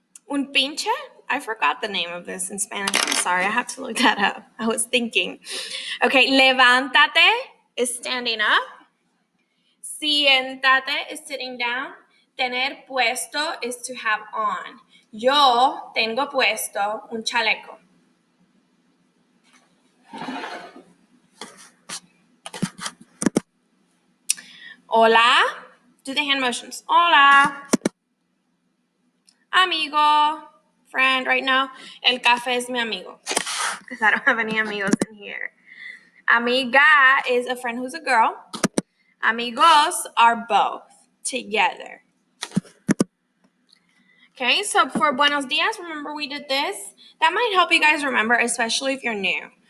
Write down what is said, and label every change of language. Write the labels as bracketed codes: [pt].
[es] Un pinche? [en] I forgot the name of this in Spanish. I'm sorry. I have to look that up. I was thinking. Okay, levántate is standing up. Siéntate is sitting down. Tener puesto is to have on. [es] Yo tengo puesto un chaleco. [en] Hola. Do the hand motions. Hola. Amigo. Friend. Right now, el café es mi amigo. Because I don't have any amigos in here. Amiga is a friend who's a girl. Amigos are both together. Okay, so for buenos dias, remember we did this? That might help you guys remember, especially if you're new.